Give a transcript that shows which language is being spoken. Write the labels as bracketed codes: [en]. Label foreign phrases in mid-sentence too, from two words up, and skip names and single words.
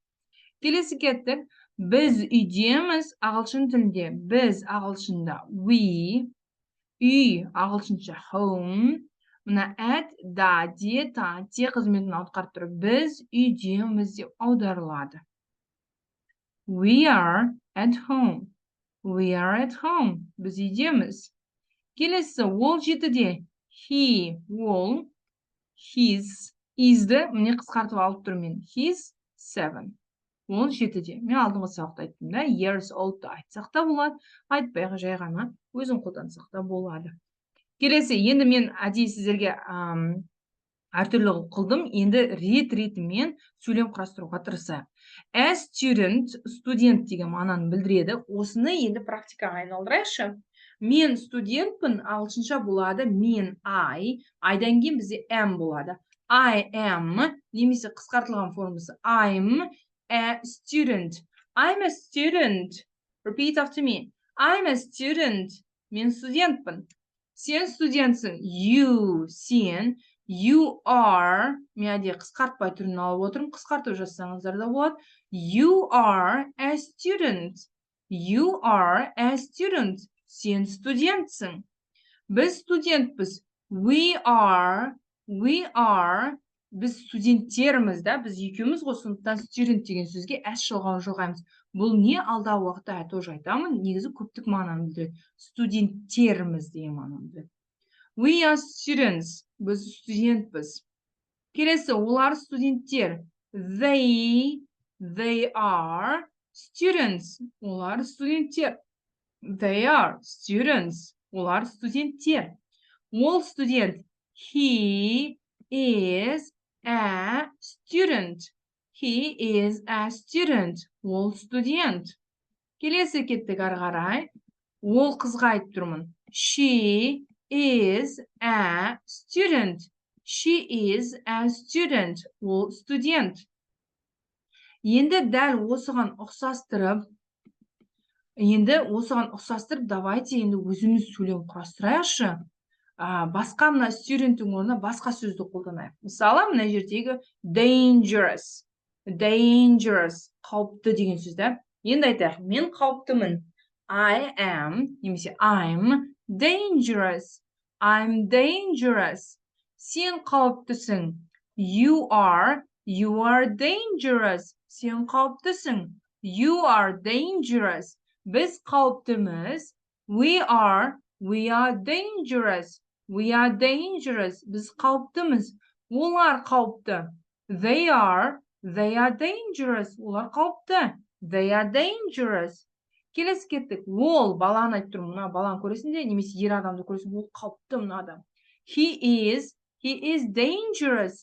[kk] Келесі кеттік. Біз үйдеміз ағылшын тілінде. Біз ағылшында we, үй ағылшынша home. Мына at, да, де, та, те қызметін атқарып тұр. Біз үйдеміз деп аударылады. [en] We are at home. [kk] Біз үйдеміз. Келесі, ол жетіде. He, ол, his, is'ді, міне қысқартып алып тұрмын. [en] He's 7. [kk] Ол жетіде. Мен алдыңғы сабақта айттым, да, [en] years old'ды [kk] айтсақ та болады, айтпайғы жай ғана өзін қолдансақ та болады. Келесі, енді мен әдейі сіздерге әртүрлі қылдым, енді ретімен сөйлем құрастыруға тырысайық. [en] As student, [kk] студент деген мағынаны білдіреді. Осыны енді практикаға айналдырайықшы. Мен студентпін, ағылшынша болады мен айдан кейін бізде am болады. [en] I am, [kk] немесе қысқартылған формасы [en] I'm a student. Repeat after me. I'm a student. [kk] Мен студентпін. Сен студентсің. Сен. [en] You are, [kk] мен әде қысқартпай түрін алып отырмын, қысқартып жазсаңыздар да болады. [en] You are a student. [kk] Сен студентсің. Біз студентпіз. [en] We are, [kk] біз студенттерміз, да, біз екеуміз ғой, сондықтан student деген сөзге s жалғауын жоғаймыз. Бұл не алдағы уақытта тоже айтамын, негізі көптік мағынаны білдіреді. Студенттерміз деген мағынаны білдіреді. [en] We are students. [kk] Біз студентпіз. Келесі, олар студенттер. [en] They are students. [kk] Олар студенттер. [en] They are students. [kk] Олар студенттер. Ол студент. [en] He is a student. He is a student. [kk] Ол студент. Келесі кеттік ары қарай. Ол қызға айтып тұрмын. [en] She is a student. She is a student. [kk] Ол студент. Енді дәл осыған ұқсастырып, давайте енді өзіміз сөйлем құрастырайықшы. Басқа мына студенттің орнына басқа сөзді қолданайық. Мысалы, мына жердегі dangerous. Dangerous. Қауіпті деген сөзді. Енді айтайық, мен қауіптімін. [en] I am, немесе I'm dangerous. I'm dangerous. [kk] Сен қауіптісің. [en] You are dangerous. [kk] Сен қауіптісің. [en] You are dangerous. [kk] Біз қауіптіміз. [en] We are dangerous. We are dangerous. [kk] Біз қауіптіміз. Олар қауіпті. [en] They are dangerous. [kk] Олар қауіпті. [en] They are dangerous. [kk] Келесі кеттік. Ол баланы айтып тұрмын. Мына баланы көресіңде, немесе ер адамды көресің, ол қауіпті мына адам. [en] He is dangerous.